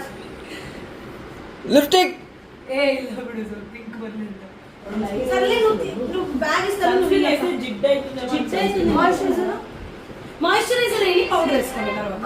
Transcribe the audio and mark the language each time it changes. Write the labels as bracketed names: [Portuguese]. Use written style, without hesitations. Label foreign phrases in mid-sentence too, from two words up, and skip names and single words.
[Telugu] లిప్స్టిక్ [Kannada] ಇಲ್ಲ ಬಿಡು ಸ್ವಲ್ಪ ಪಿಂಕ್ ಬರ್ಲಿಲ್ಲ. [Telugu] సర్లే నువ్వు బ్యాగ్ ఇస్తాను. మాయిశ్చరైజర్ వేయి, పౌడర్ వేసుకోండి తర్వాత.